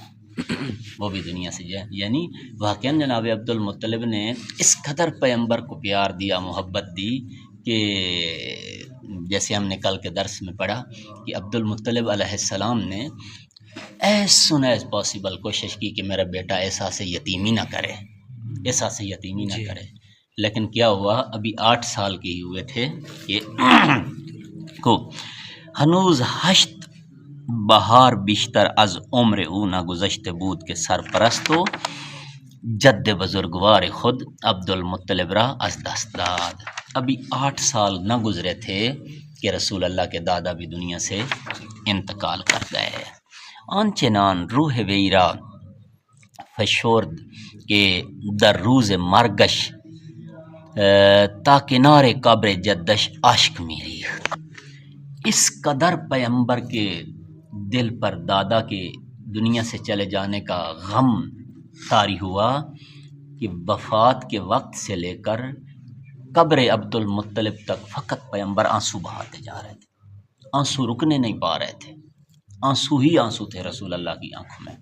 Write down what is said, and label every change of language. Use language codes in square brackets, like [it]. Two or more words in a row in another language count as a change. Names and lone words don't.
[ur] گیا، یعنی واقعاً جناب عبد المطلب نے اس قدر پیغمبر کو پیار دیا، محبت دی کہ جیسے ہم نے کل کے درس میں پڑھا کہ عبد المطلب علیہ السلام نے [en] as soon as possible [ur] کوشش کی کہ میرا بیٹا احساس یتیمی نہ کرے، لیکن کیا ہوا؟ ابھی 8 سال کے ہی ہوئے تھے کہ [fa] کو ہنوز ہشت بہار بیشتر از عمر او نہ گزشت بود کے سرپرست و جد بزرگوار خود عبد المطلب را از دست داد۔ [ur] ابھی 8 سال نہ گزرے تھے کہ رسول اللہ کے دادا بھی دنیا سے انتقال کر گئے۔ [fa] آنچنان روح ویرا فشرد کہ در روز مرگش تا کنار قبر جدش اشک میریخت، [ur] اس قدر پیغمبر کے دل پر دادا کے دنیا سے چلے جانے کا غم طاری ہوا کہ وفات کے وقت سے لے کر قبر عبد المطلب تک فقط پیغمبر آنسو بہاتے جا رہے تھے، آنسو رکنے نہیں پا رہے تھے، آنسو ہی آنسو تھے رسول اللہ کی آنکھوں میں۔